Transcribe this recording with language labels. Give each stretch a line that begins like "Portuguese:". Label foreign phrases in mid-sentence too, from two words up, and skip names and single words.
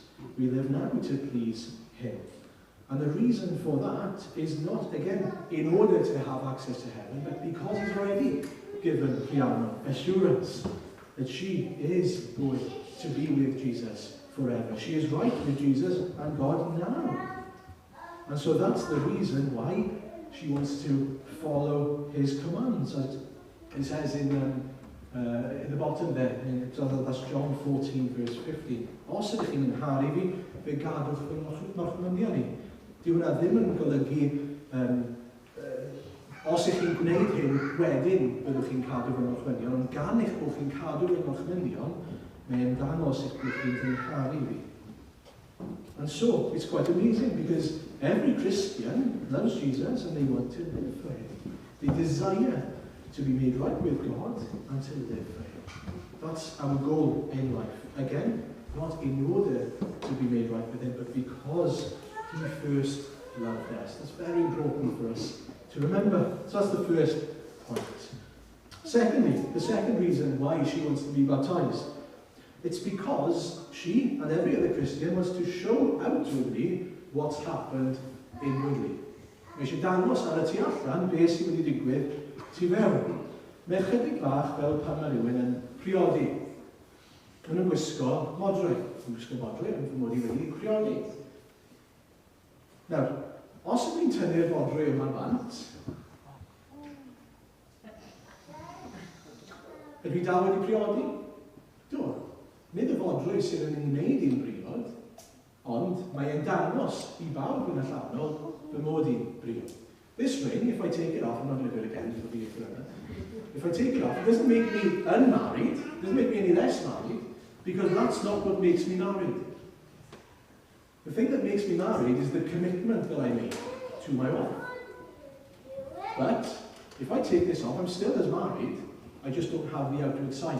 English: We live now to please him. And the reason for that is not, again, in order to have access to heaven, but because he's already given Rhiannon assurance that she is going to be with Jesus forever. She is right with Jesus and God now. And so that's the reason why she wants to follow his commands. It says in the bottom there, that's John 14 verse 15.
Welsh: Os ydych chi'n ngharu fi, fe gadwch fy morchmynion ni. Dyw hwnna ddim yn golygu, os ydych chi'n gwneud hyn wedyn, byddwch chi'n cadw fy morchmynion, ond gan eich bod chi'n cadw fy morchmynion, mae'n dangos eich bod chi'n ngharu fi.
English: And so, it's quite amazing because every Christian loves Jesus and they want to live for him. They desire to be made right with God and to live for him. That's our goal in life. Again, not in order to be made right with him, but because he first loved us. That's very important for us to remember. So that's the first point. Secondly, the second reason why she wants to be baptized, it's because she and every other Christian wants to show outwardly what's happened inwardly.
Welsh: Mae eisiau dangos ar y tu allan beth sydd wedi digwydd tu fewn. Mae chydig bach fel pan mae rhywun yn priodi. Maen nhw'n gwisgo modrwy. Yn gwisgo modrwy, yn fy mod i wedi priodi. Nawr, os ydych chi'n tynnu'r modrwy yma'n bant, ydw i dal wedi priodi? Do. Nid y fodrwy sydd yn ei wneud i'n briod, ond mae'n dangos i bawb yn y allanol fy mod i'n briod.
English: This ring, if I take it off, I'm not going to do it again, it'll be forever. If I take it off, it doesn't make me unmarried, it doesn't make me any less married, because that's not what makes me married. The thing that makes me married is the commitment that I make to my wife. But if I take this off, I'm still as married, I just don't have the outward sign.